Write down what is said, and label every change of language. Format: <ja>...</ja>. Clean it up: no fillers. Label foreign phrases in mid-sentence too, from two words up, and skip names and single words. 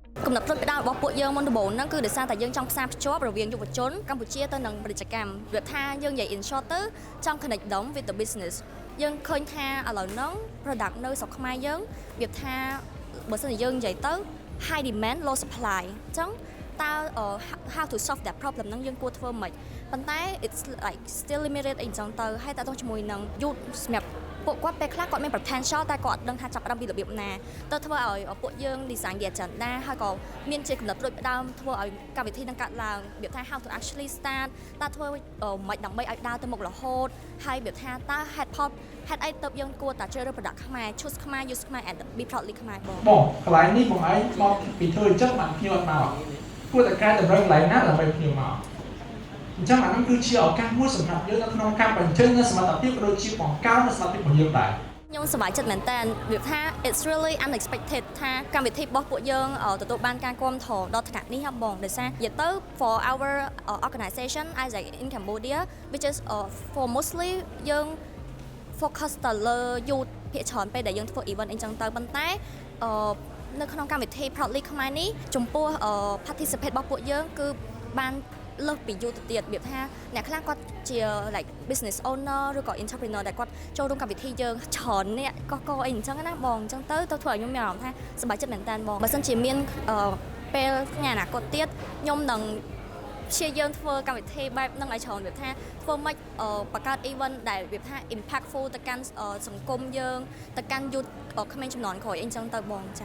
<km>កំណត់ព្រឹត្តិការណ៍របស់ពួកយើងមុនដំបូងហ្នឹងគឺដោយសារតែយើងចង់ផ្សារភ្ជាប់រវាងយុវជនកម្ពុជាទៅនឹងពាណិជ្ជកម្មវាថាយើងនិយាយ</km> <en>in short</en> <km>ទៅចង់</km> <en>connect them with the business</en> <km>យើងឃើញ ថាឥឡូវហ្នឹង product នៅស្រុកខ្មែរយើងវាថាបើសិនជាយើងនិយាយទៅ</km> <en>high demand low supply</en> <km>អញ្ចឹងតើ</km> <en>how to solve that problem</en> <km>ហ្នឹងយើងគួ រធ្វើម៉េចប៉ុន្តែ</km> <en>it's like still limited</en> <km>អីចឹងទៅហើយតើតោះជាមួយនឹង youth សម្រាប់ពួកគាត់ពេលខ្លះគាត់មាន potential តែគាត់អត់ដឹងថាចាប់ផ្ដើមពីរបៀបណាទៅធ្វើឲ្យពួកយើង design ជា agenda ហើយក៏មានជាកំណត់រួចផ្ដើមធ្វើឲ្យកម្មវិធីនឹងកាត់ឡើងរបៀបថា</km> <en>how to actually start</en> <km>តើធ្វើមិនដើម្បីឲ្យដើរទៅមុខរហូតហើយរបៀបថាតើ head អីទៅយើងគួរតែជ្រើសរើស product ខ្មែរ choose ខ្មែរ use ខ្មែរ</km> <en>and be proudly</en> <km>ខ្មែរបង កន្លែងនេះបងឯងមកពីធ្វើអញ្ចឹងបានភ្ញៀវអត់មកគួរតែកែតម្រូវកន្លែងណាដើម្បីភ្ញៀវមកអញ្ចឹងអានោះគឺជាឱកាសមួយសម្រាប់យើងនៅក្នុងការបញ្ចេញនូវសមត្ថភាពក៏ដូចជាបង្កើននូវសមត្ថភាពរបស់យើងដែរ ខ្ញុំសប្បាយចិត្តមែនតើវាថា</km> <en>it's really unexpected</en> <km>ថាកម្មវិធីរបស់ពួកយើងទទួលបានការគាំទ្រដល់ថ្នាក់នេះហ៎បងដោយសារនិយាយទៅ</km> <en>for our organization as in Cambodia which is for mostly</en> <km>យើង focus ទៅលើ youth ភាគច្រើនពេលដែលយើងធ្វើ event អីចឹងទៅប៉ុន្តែនៅក្នុងកម្មវិធី Proudly ខ្មែរនេះចំពោះ participate របស់ពួកយើងគឺ បានលើសពីយូរទៅទៀតរបៀបថាអ្នកខ្លះគាត់ជា</km> <en>like business owner</en> <km>ឬក៏ entrepreneur ដែលគាត់ចូលរួមកម្មវិធីយើងច្រើនអ្នកកអីអញ្ចឹងណាបងអញ្ចឹងទៅធ្វើឲ្យខ្ញុំមានអារម្មណ៍ថាសប្បាយចិត្តមែនតើបងបើសិនជាមានពេលថ្ងៃអនាគតទៀតខ្ញុំនឹងព្យាយាមធ្វើកម្មវិធីបែបហ្នឹងឲ្យច្រើនវាថាធ្វើម៉េចបង្កើត event ដែលវាថា impactful ទៅកាន់សង្គមយើងទៅកាន់ youth ក្មេងជំនាន់ក្រោយអីចឹងទៅបងចា</km>